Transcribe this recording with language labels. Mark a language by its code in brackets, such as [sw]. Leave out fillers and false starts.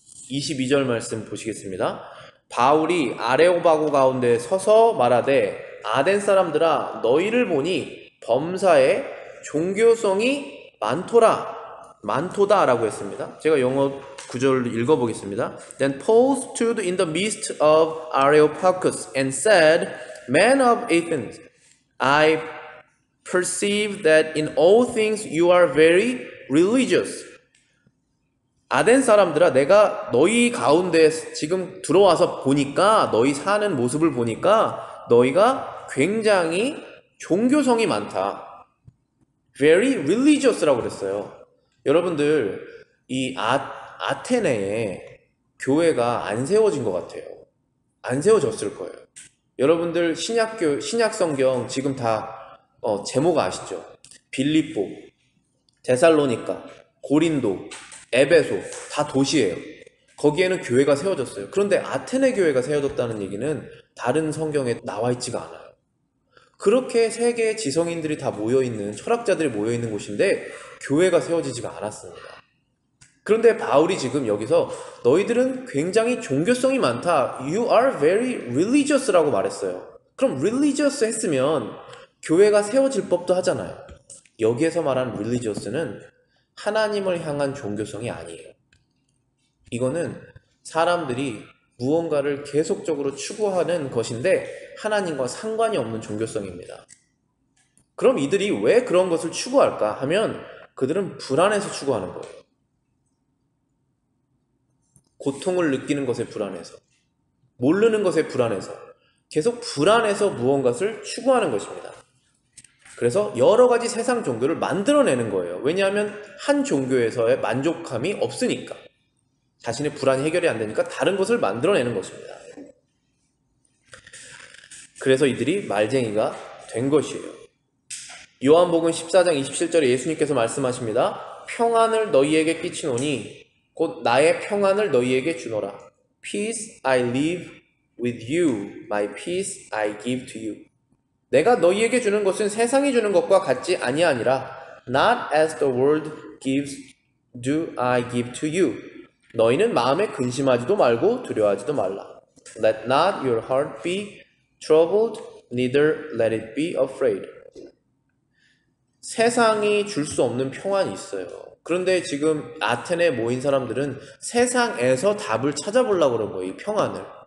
[ko] 22절 말씀 보시겠습니다. 바울이 아레오바고 가운데 서서 말하되 아덴 사람들아 너희를 보니 범사에 종교성이 많도다 라고 했습니다. 제가 영어 구절을 읽어보겠습니다. [en] Then Paul stood in the midst of Areopagus and said, Men of Athens, I perceive that in all things you are very religious. [ko] 아덴 사람들아 내가 너희 가운데 지금 들어와서 보니까 너희 사는 모습을 보니까 너희가 굉장히 종교성이 많다. very religious 라고 그랬어요. 여러분들 이 아테네에 교회가 안 세워진 것 같아요. 안 세워졌을 거예요. 여러분들 신약 성경 지금 다 제목 아시죠? 빌립보, 데살로니가, 고린도, 에베소 다 도시예요. 거기에는 교회가 세워졌어요. 그런데 아테네 교회가 세워졌다는 얘기는 다른 성경에 나와 있지가 않아요. 그렇게 세계의 지성인들이 다 모여있는, 철학자들이 모여있는 곳인데 교회가 세워지지가 않았습니다. 그런데 바울이 지금 여기서 너희들은 굉장히 종교성이 많다. [en] You are very religious라고 말했어요. [ko] 그럼 religious했으면 교회가 세워질 법도 하잖아요. 여기에서 말하는 religious는 하나님을 향한 종교성이 아니에요. 이거는 사람들이 무언가를 계속적으로 추구하는 것인데 하나님과 상관이 없는 종교성입니다. 그럼 이들이 왜 그런 것을 추구할까 하면 그들은 불안해서 추구하는 거예요. 고통을 느끼는 것에 불안해서, 모르는 것에 불안해서, 계속 불안해서 무언가를 추구하는 것입니다. 그래서 여러 가지 세상 종교를 만들어내는 거예요. 왜냐하면 한 종교에서의 만족감이 없으니까. 자신의 불안이 해결이 안 되니까 다른 것을 만들어내는 것입니다. 그래서 이들이 말쟁이가 된 것이에요. 요한복음 14장 27절에 예수님께서 말씀하십니다. 평안을 너희에게 끼치노니 곧 나의 평안을 너희에게 주노라. [en] Peace I leave with you, my peace I give to you. [ko] 내가 너희에게 주는 것은 세상이 주는 것과 같지 아니하니라. [en] Not as the world gives do I give to you. [ko] 너희는 마음에 근심하지도 말고 두려워하지도 말라. [en] Let not your heart be troubled, neither let it be afraid. [ko] 세상이 줄 수 없는 평안이 있어요. 그런데 지금 아테네에 모인 사람들은 세상에서 답을 찾아보려고 그런 거예요. 이 평안을.